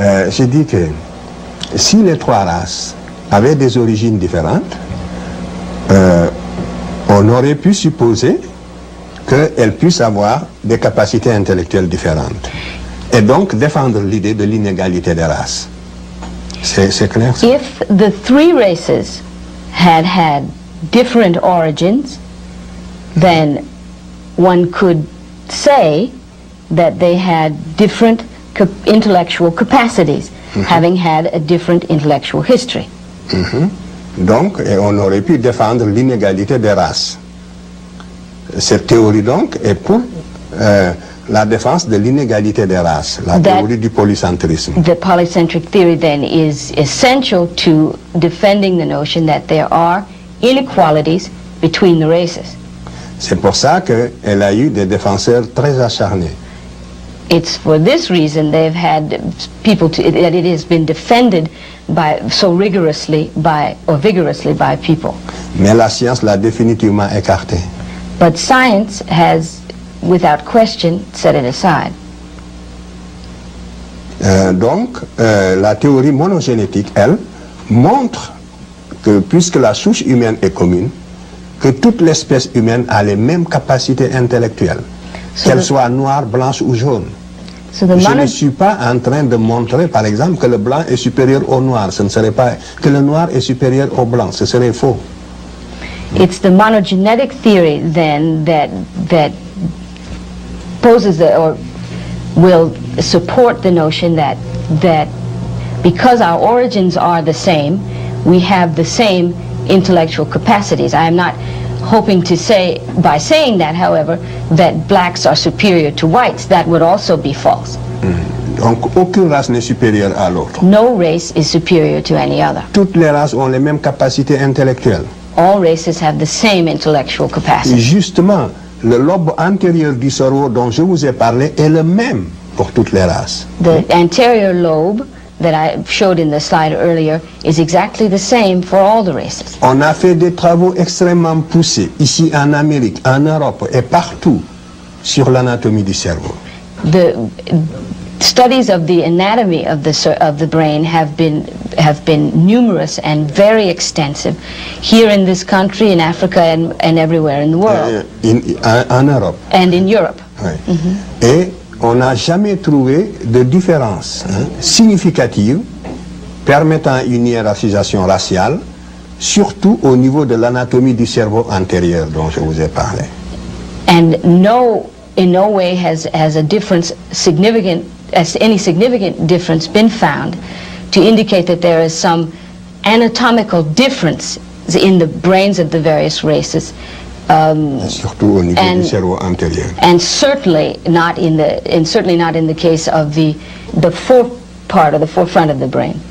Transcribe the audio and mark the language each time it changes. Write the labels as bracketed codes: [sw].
[fr] J'ai dit que si les 3 races avaient des origines différentes, on aurait pu supposer qu'elles puissent avoir des capacités intellectuelles différentes. Et donc défendre l'idée de l'inégalité des races. C'est clair? [en] If the 3 races had different origins, then one could say that they had different intellectual capacities, having had a different intellectual history. [fr] Donc, on aurait pu défendre l'inégalité des races. Cette théorie donc est pour la défense de l'inégalité des races, la théorie du polycentrisme. [en] The polycentric theory then is essential to defending the notion that there are inequalities between the races. [fr] C'est pour ça qu'elle a eu des défenseurs très acharnés. [en] It's for this reason they've had people that it has been defended vigorously by people. [fr] Mais la science l'a définitivement écarté. [en] But science has, without question, set it aside. [fr] Donc, la théorie monogénétique, elle, montre que puisque la souche humaine est commune, que toute l'espèce humaine a les mêmes capacités intellectuelles, qu'elle soit noire, blanche ou jaune. Je ne suis pas en train de montrer, par exemple, que le blanc est supérieur au noir. Ce ne serait pas que le noir est supérieur au blanc. Ce serait faux. [en] It's the monogenetic theory then that poses or will support the notion that because our origins are the same, we have the same intellectual capacities. I am not hoping to say, by saying that, however, that blacks are superior to whites. That would also be false. [fr] Donc, aucune race n'est supérieure à l'autre. [en] No race is superior to any other. [fr] Toutes les races ont les mêmes capacités intellectuelles. [en] All races have the same intellectual capacity. [fr] Justement, le lobe antérieur du cerveau dont je vous ai parlé est le même pour toutes les races. [en] The anterior lobe that I showed in the slide earlier is exactly the same for all the races. [fr] On a fait des travaux extrêmement poussés ici en Amérique, en Europe et partout sur l'anatomie du cerveau. [en] The studies of the anatomy of the brain have been numerous and very extensive here in this country, in Africa, and everywhere in the world. [fr] En Europe. [en] And in Europe. [fr] Oui. Et on n'a jamais trouvé de différence significative permettant une hiérarchisation raciale, surtout au niveau de l'anatomie du cerveau antérieur dont je vous ai parlé. [en] And in no way has a difference any significant difference been found to indicate that there is some anatomical difference in the brains of the various races. [fr] Surtout au niveau du cerveau antérieur. [en] And certainly not in the case of the forefront of the brain.